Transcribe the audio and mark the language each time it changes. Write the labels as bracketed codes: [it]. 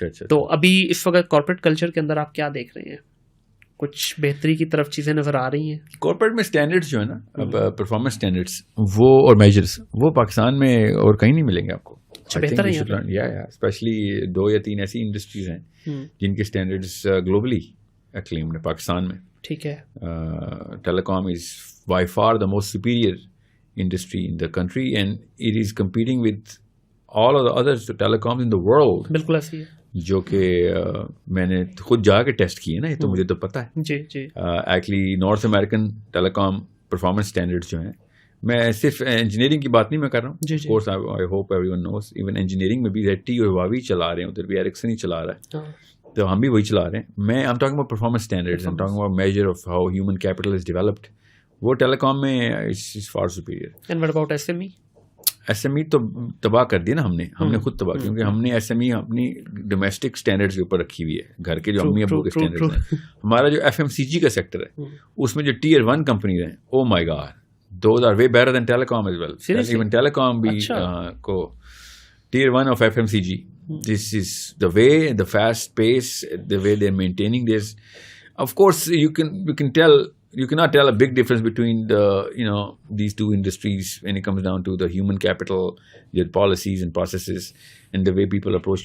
[ur] تو ابھی اس وقت کارپوریٹ کلچر کے اندر آپ کیا دیکھ رہے ہیں, کچھ بہتری کی طرف چیزیں نظر آ رہی ہیں؟ کارپوریٹ میں اسٹینڈرڈس جو ہے نا, پرفارمنس اسٹینڈرڈس وہ اور میجرس, وہ پاکستان میں اور کہیں نہیں ملیں گے آپ کو. بہتر ہے اسپیشلی 2 یا 3 ایسی انڈسٹریز ہیں جن کے اسٹینڈرڈس گلوبلی ایکلیمڈ ہے پاکستان میں. ٹھیک ہے. [en] Telecom is by far the most superior industry in the country and it is competing with all of the other telecoms in the world. [ur] بالکل ایسی ہے, جو کہ میں نے خود جا کے ٹیسٹ کیے نا, یہ تو مجھے تو پتا ہے. جی ایکچولی نارتھ امریکن ٹیلی کام پرفارمنس اسٹینڈرڈ جو ہیں, میں صرف انجینئرنگ کی بات نہیں میں کر رہا ہوں. [en] of course I hope everyone knows, even [ur] engineering میں بھی ZTE اور ہواوی چلا رہے ہیں, ادھر بھی ایرکسن ہی چلا رہا ہے, تو ہم بھی وہی چلا رہے ہیں. [en] میں I'm talking about performance standards, I'm talking about measure of how human capital is developed. [ur] وہ ٹیلی کام میں [en] Is far superior. And what about SME؟ [ur] SME تو تباہ کر دیا نا ہم نے خود تباہ, کیونکہ ہم نے SME اپنی ڈومیسٹک اسٹینڈرڈز کے اوپر رکھی ہوئی ہے, گھر کے جو امی ابو کے اسٹینڈرڈز ہیں. ہمارا جو FMCG کا سیکٹر ہے اس میں جو Tier 1 کمپنیز ہیں, [en] Oh my god, those are way better than telecom as well. Even telecom بھی کو Tier 1 of FMCG. This is the way, the fast pace, the way they're maintaining this. Of course you can tell, you cannot tell a big difference between these two industries when it comes down to the human capital, their policies and processes and the way people approach.